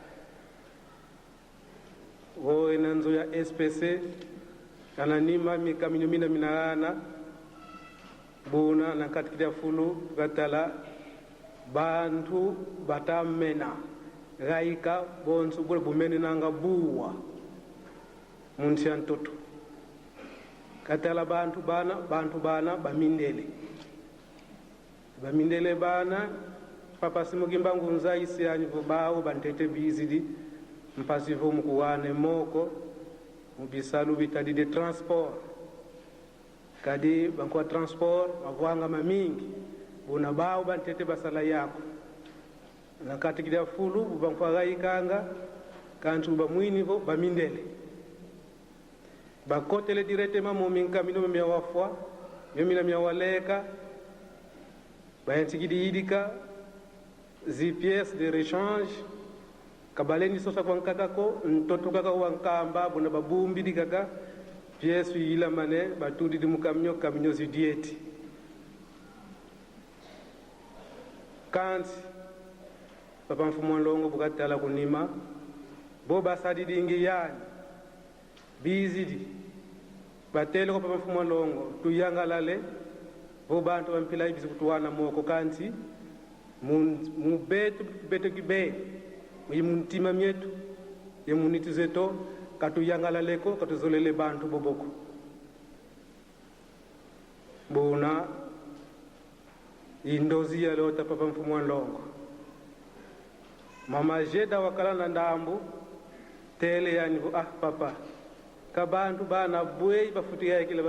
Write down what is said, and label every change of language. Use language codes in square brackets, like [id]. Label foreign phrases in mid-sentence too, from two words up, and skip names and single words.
[kg] wo inanzo ya SPC ananima mikaminyo mina minarana buna na katikida fulu gatala bantu batamena gaika bonsu bule bumene nanga buwa munsi antoto katala bantu bana bamindele bana papa simugimba ngunza isi anyivu bawo bantete bizidi mpasivo mkuwane moko mubisalu bitadi [fr] de transport [kg] kadi bankwa transport mavwanga mamingi buna bawo bantete basala yako na katikida fulu bankwa gaikanga kantu bamwini vo bamindele bakotele directement mo minka mino mya wafwa mimina mya waleka bayantigidi yidika zi [fr] pièces de rechange [kg] kabaleni sosa kwa nkakako ntoto kaka wankamba buna babumbi dikaka pièces yila mane batudi di mukamnyo zi dieti kanti papa mfumo longo bukatala kunima bo basadi dingi yani bizidi batele ko papa mfumo longo tuyangalale bo bantu bampila ibizi kutuwana moko kanti mu beto kibe yimuntima myetu yemuniti zeto katuyangalaleko katuzolele bantu boboko bona indozi ya lota papa mfumo longo mama jeda wakala na ndambu tele yani papa kabantu bana buye bafutiya kila